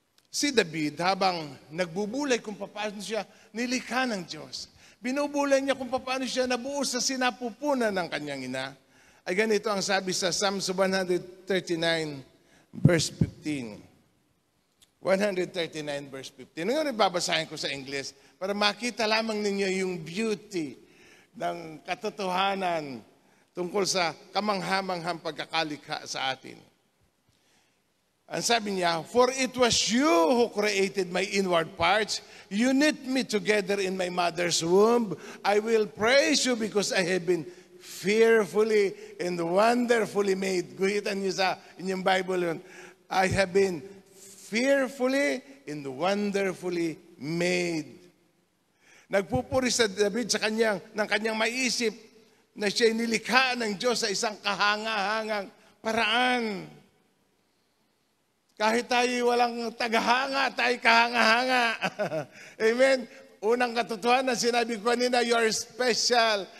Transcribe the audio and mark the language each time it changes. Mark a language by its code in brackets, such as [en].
[tl] Si David, habang nagbubulay kung paano siya nilikha ng Diyos, binubulay niya kung paano siya nabuo sa sinapupunan ng kanyang ina, ay ganito ang sabi sa Psalms 139 verse 15. 139 verse 15. Ngayon babasahin ko sa English para makita lamang ninyo yung beauty ng katotohanan tungkol sa kamanghamanghang pagkakalikha sa atin. Ang sabi niya, [en] "For it was you who created my inward parts. You knit me together in my mother's womb. I will praise you because I have been fearfully and wonderfully made." [tl] Guhitan niyo sa inyong Bible yun. [en] I have been fearfully and wonderfully made. [tl] Nagpupuri sa David ng kanyang maisip na siya nilikha ng Diyos sa isang kahangahangang paraan. Kahit tayo walang tagahanga, tayo kahanga-hanga. Amen? Unang katotohanan, sinabi ko kanina, [en] you are special.